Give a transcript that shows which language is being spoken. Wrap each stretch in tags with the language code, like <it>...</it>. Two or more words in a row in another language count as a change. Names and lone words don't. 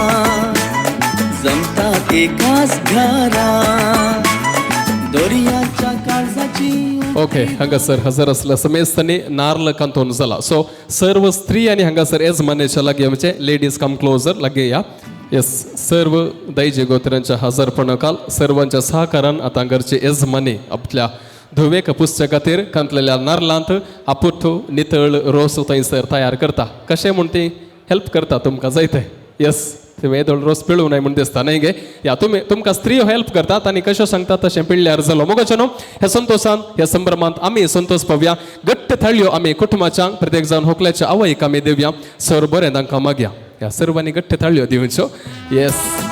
<kok>जमता एकाच घरा दर्याच्या काळजाची ओके हांगासर हजर असल्या समेस्तनी नार्ल कांतोन जाला सो सर्व स्त्री आणि हांगासर येजमानेच्या लागी आमचे</kok> <en>ladies come closer</en> <kok>लागे या येस सर्व दैजे गोत्र्यांच्या हजरपणाकाल सर्वांच्या सहकारान आता घरचे येजमाने आपल्या धुवेक पुसच्या खातीर कांतलेल्या नार्लांत आपुठो नितळ रोस थंयसर तयार करता कशें म्हूण ती हेल्प करता तुमकां जायते येस तुमी येदोळ रोस पिळू नये म्हूण दिसता न्हय गे या तुमकां स्त्रियो हेल्प करतात आनी कशें सांगतात तशें पिळ्ळ्यार जालो मोगाचे न्हू हे संतोषान ह्या संभ्रमांत आमी संतोष पावया घट्ट थाळयो आमी कुटुंबाच्या प्रत्येक जावन होकल्याच्या आवयक आमी दिवया सर बरें तांकां मागया ह्या सर्वांनी घट्ट थाळयो दिवच्यो येस</kok>